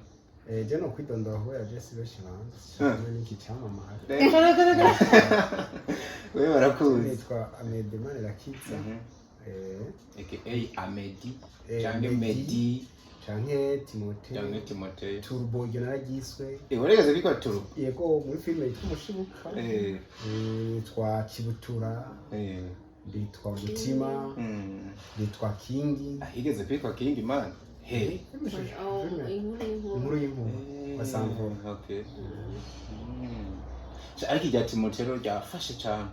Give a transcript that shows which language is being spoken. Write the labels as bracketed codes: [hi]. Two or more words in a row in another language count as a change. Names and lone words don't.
[rn] je no kwidondora aho ya Jesse benshi banze n'iki cyamamare wewe barakuzi nitwa Amedimane Rakiza aka Amedi canke Medi canke Timote Turbo iryo naragiswe uregeze biko Turbo yego muri filime yitwa Umushibuka nitwa Kibutura nitwa Mutima nitwa Kingi ahigeze kwitwa Kingi man inkuru y'inkuru basanzwe ariko irya Timote rero ryafashe cyane